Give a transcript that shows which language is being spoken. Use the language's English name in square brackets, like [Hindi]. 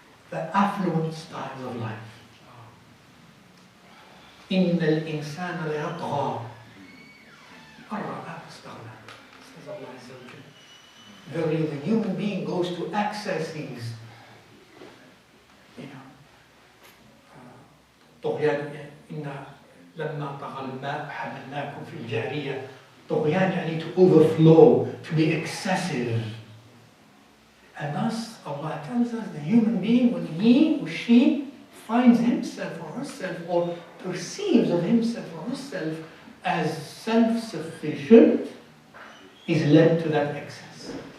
[English] The affluent styles of life. [Arabic] إِنَّ الْإِنسَانَ لَيَطْغَى أَن رَآهُ اسْتَغْنَى. [English] Says Allah Azza wa Jal. Verily, the human being goes to excesses. [Arabic] طغيان إن لما طغى الماء حملناكم في الجارية. طغيان يعني [English] to overflow, to be excessive. And thus Allah tells us the human being, when he or she finds himself or herself or perceives of himself or herself as self-sufficient, is led to that excess.